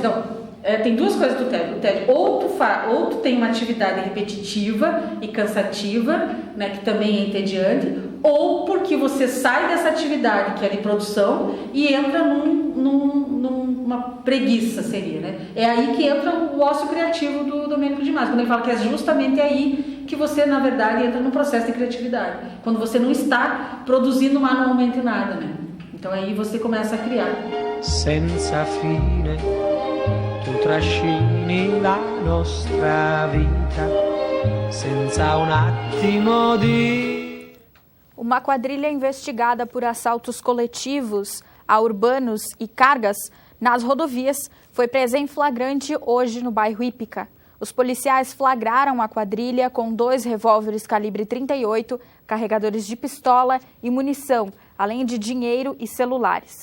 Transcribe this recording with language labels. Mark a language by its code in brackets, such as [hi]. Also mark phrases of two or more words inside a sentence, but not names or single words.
[pt] Então, tem duas coisas do tédio. O tédio, ou tu tem uma atividade repetitiva e cansativa, né, que também é entediante, ou porque você sai dessa atividade que é de produção e entra numa preguiça, seria, né? É aí que entra o ócio criativo do Domênico Di Masi, quando ele fala que é justamente aí que você, na verdade, entra no processo de criatividade, quando você não está produzindo manualmente nada, né? Então aí você começa a criar. [it] Senza fine tu trascini la nostra vita senza un attimo di... [pt] Uma quadrilha investigada por assaltos coletivos a urbanos e cargas nas rodovias foi presa em flagrante hoje no bairro Ípica. Os policiais flagraram a quadrilha com 2 revólveres calibre 38, carregadores de pistola e munição, além de dinheiro e celulares.